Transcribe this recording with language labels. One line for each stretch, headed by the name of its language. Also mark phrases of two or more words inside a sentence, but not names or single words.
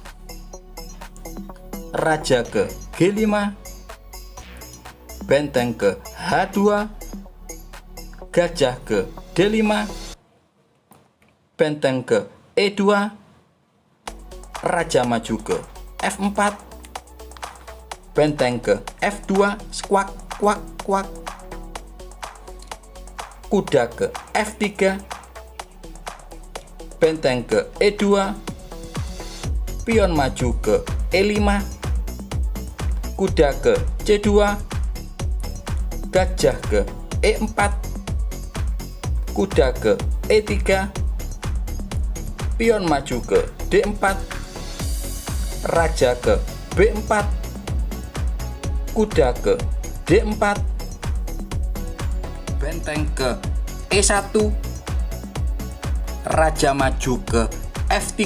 Indonesian: raja ke G5, benteng ke H2, gajah ke D5, benteng ke E2, raja maju ke F4, benteng ke F2, squak, kuak, kuak, kuda ke F3, benteng ke E2, pion maju ke E5, kuda ke C2, gajah ke E4, kuda ke E3, pion maju ke D4, raja ke B4, kuda ke D4, benteng ke E1, raja maju ke F3.